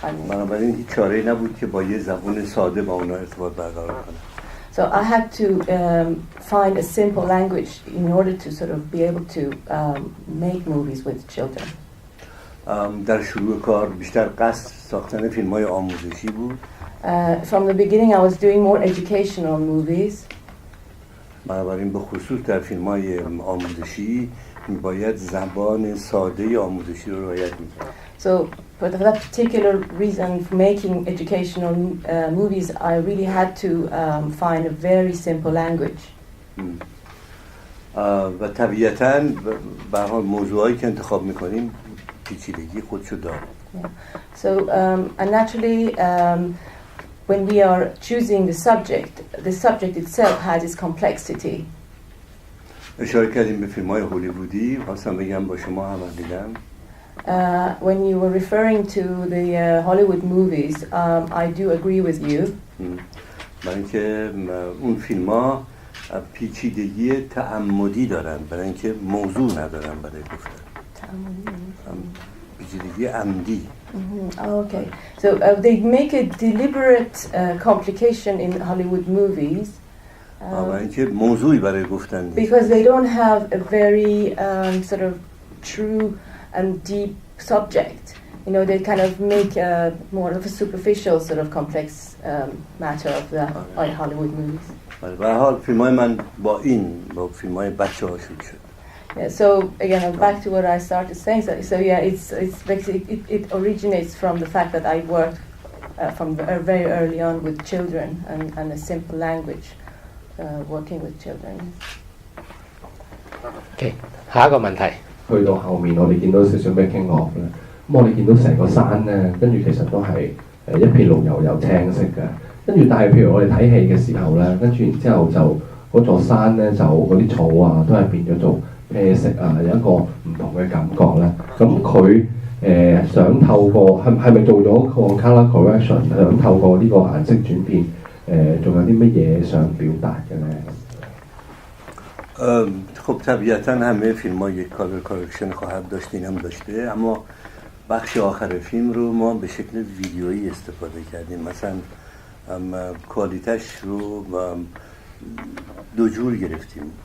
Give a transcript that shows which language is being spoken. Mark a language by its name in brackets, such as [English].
[Persian] بنابراین هیچ چاره‌ای نبود که با یه زبان ساده با اونها ارتباط برقرار کنم. [English] So I had to find a simple language in order to sort of be able to make movies with children. [Persian] در شروع کار بیشتر قصد ساختن فیلم‌های آموزشی بود. [English] From the beginning I was doing more educational movies. [Persian] بنابراین به خصوص در فیلم‌های آموزشی باید زبان ساده آموزشی رو رعایت می‌کرد. [English] So for that particular reason, for making educational movies, I really had to find a very simple language. [Persian] و طبیعتاً به هر موضوعی که انتخاب می‌کنیم پیچیدگی خودشو داره. [English] So and naturally, when we are choosing the subject itself has its complexity. [Persian] اشاره کردیم به فیلم‌های هالیوودی، خواستم بگم با شما هم دیدم. [English] When you were referring to the Hollywood movies, I do agree with you. [Persian] برای اینکه اون فیلم‌ها پیچیدگی تعمدی دارن، برای اینکه موضوع ندارن برای گفتن. پیچیدگی عمدی. [English] Okay, so they make a deliberate complication in Hollywood movies. [Persian] برای اینکه موضوعی برای گفتن نیست. [English] Because they don't have a very sort of true and deep subject. You know, they kind of make more of a superficial sort of complex matter of the Hollywood movies. [Persian] به هر حال فیلم‌های من با فیلم‌های بچه‌ها شروع شد. [English] Yeah, so again, back to what I started saying. So yeah, it's basically it originates from the fact that I worked from very early on with children and a simple language, working with children. [Cantonese] OK， 下一個問題。去到後面，我哋見到少少 making of 咧，咁我哋見到成個山咧，跟住其實都係一片綠油油青色嘅，跟住但係譬如我哋睇戲嘅時候咧，跟住然之後就嗰座山咧就嗰啲草啊都係變咗做啡色啊，有一個唔同嘅感覺咧。咁佢想透過係咪做咗個 colour correction， 想透過呢個顏色轉變仲有啲乜嘢想表達嘅咧？ [Persian] خب طبیعتاً همه فیلم‌ها یک کالر کارکشن خواهد داشت، این هم داشته، اما بخش آخر فیلم رو ما به شکل ویدیویی استفاده کردیم. مثلا کوالیتش رو دو جور گرفتیم.